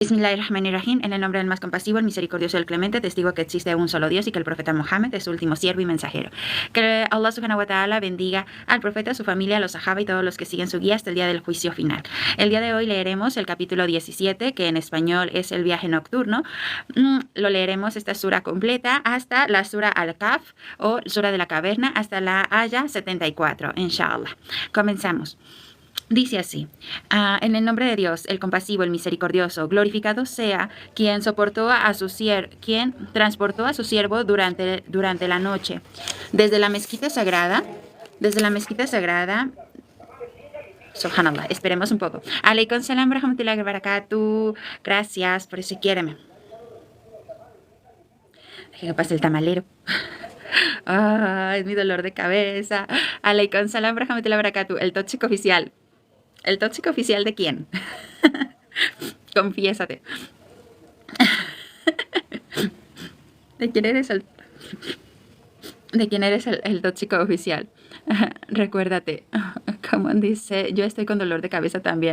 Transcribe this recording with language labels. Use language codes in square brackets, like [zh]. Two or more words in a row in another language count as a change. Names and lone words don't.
[ar] Bismillahirrahmanirrahim, [es] en el nombre del más compasivo, el misericordioso y el clemente, testigo que existe un solo Dios y que el profeta Mohammed es su último siervo y mensajero. Que Allah [ar] سبحانه وتعالى [es] bendiga al profeta, a su familia, a los sahaba y todos los que siguen su guía hasta el día del juicio final. El día de hoy leeremos el capítulo 17, que en español es el viaje nocturno. Lo leeremos esta sura completa hasta la sura Al-Kahf o sura de la caverna, hasta la aya 74, inshallah. Comenzamos. Dice así, en el nombre de Dios, el compasivo, el misericordioso, glorificado sea quien quien transportó a su siervo durante la noche. Desde la mezquita sagrada, subhanallah, esperemos un poco. [ar] عليكم السلام ورحمة الله وبركاته. [es] Gracias por eso, quiéreme. Que pase el tamalero. Es mi dolor de cabeza. [ar] عليكم السلام ورحمة الله وبركاته. [es] El tóxico oficial. ¿El tóxico oficial de quién? Confiésate. ¿De quién eres el tóxico oficial? Recuérdate, como dice, yo estoy con dolor de cabeza también.